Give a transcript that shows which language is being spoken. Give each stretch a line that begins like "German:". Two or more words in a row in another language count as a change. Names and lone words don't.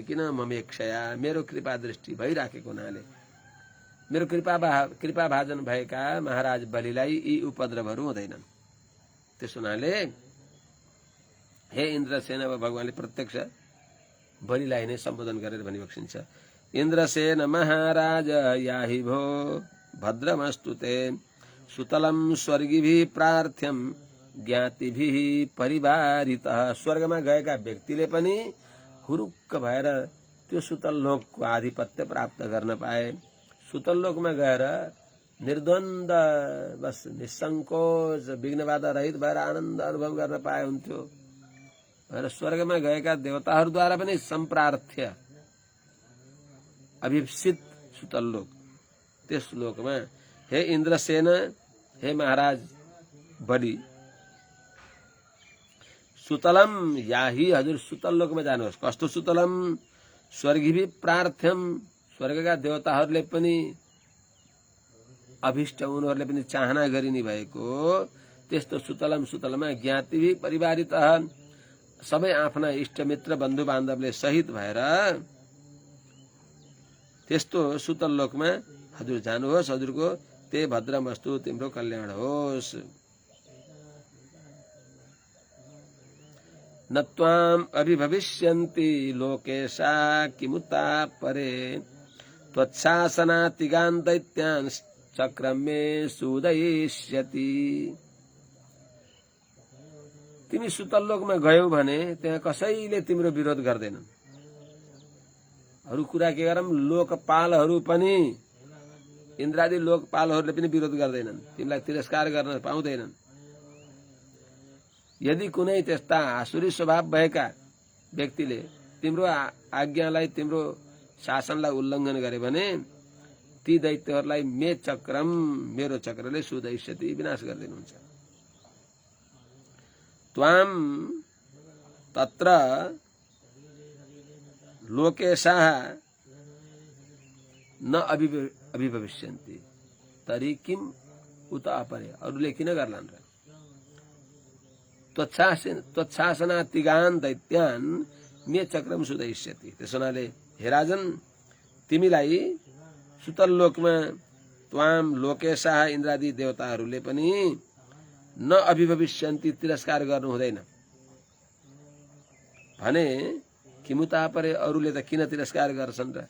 Nepali: किन ममेक्षया मेरो कृपा दृष्टि भइराखेको हुनाले मेरो कृपा भाजन भएका महाराज बलिलाई यी उपद्रवहरू हुँदैनन्। त्यसो हुनाले हे इन्द्रसेन भगवानले प्रत्यक्ष बलिलाई नै सम्बोधन गरेर भनिबक्सिन्छ।
Sanskrit: इन्द्रसेन महाराज याहि भो भद्रमस्तु ते सुतलम स्वर्गिभिः प्रार्थ्यम ज्ञातिभिः परिवारितः।
Nepali: स्वर्गमा गएका व्यक्तिले पनि हुरुक्क भएर त्यो सुतल लोकको आधिपत्य प्राप्त गर्न पाए। सुतल लोकमा गएर निर्द्वन्द बस निसंकोच विघ्नबाधा रहित भएर आनन्द अनुभव गर्न पाए हुन्थ्यो भनेर स्वर्गमा गएका देवताहरूद्वारा पनि सम्प्रार्थ्य अभिप्सित सुतल लोक त्यस लोकमा हे इन्द्रसेन हे महाराज बलि
Sanskrit: सुतलम याही
Nepali: हजुर सुतल लोकमा जानुहोस्। कस्तो
Sanskrit: सुतलम स्वर्गिभी प्रार्थ्यम
Nepali: स्वर्गका देवताहरूले पनि अभिष्ट उनीहरूले पनि चाहना गरिने भएको त्यस्तो सुतलमा
Sanskrit: ज्ञातिभी परिवारित
Nepali: सबै आफ्ना इष्टमित्र बन्धु बान्धवले सहित भएर त्यस्तो सुतल लोकमा हजुर जानुहोस्। हजुरको
Sanskrit: ते भद्रमस्तु
Nepali: तिम्रो कल्याण होस्।
Sanskrit: न त्वाम अभिभविष्यन्ति लोकेशा किमुता परे त्वत्शासनातिगान् दैत्यान् चक्रमे सुदयिष्यति।
Nepali: तिमी सुतल लोकमा गयौ भने त्यहाँ कसैले तिम्रो विरोध गर्दैनन्। अरू कुरा के गरौँ लोकपालहरू पनि इन्द्रादि लोकपालहरूले पनि विरोध गर्दैनन् तिमीलाई तिरस्कार गर्न पाउँदैनन्। यदि कुनै त्यस्ता आसुरी स्वभाव भएका व्यक्तिले तिम्रो आज्ञालाई तिम्रो शासनलाई उल्लङ्घन गरे भने ती दैत्यहरूलाई
Sanskrit: मे चक्रम
Nepali: मेरो चक्रले सुदैष्यति विनाश गरिदिनुहुन्छ।
Sanskrit: त्वाम तत्र लोकेशाः न अभिभविष्यन्ति तरी किम उत अपरे
Nepali: अरूले किन गर्लान् र
Sanskrit: त्वत्शासनातिगान् दैत्यान् मे चक्रम सुदैष्यति।
Nepali: त्यसो हुनाले हे राजन तिमीलाई सुतल लोकमा
Sanskrit: त्वाम लोकेशाः
Nepali: इन्द्रादि देवताहरूले पनि
Sanskrit: न अभिभविष्यन्ति
Nepali: तिरस्कार गर्नु हुँदैन भने
Sanskrit: किमुता परे
Nepali: अरूले त किन तिरस्कार गर्छन् र।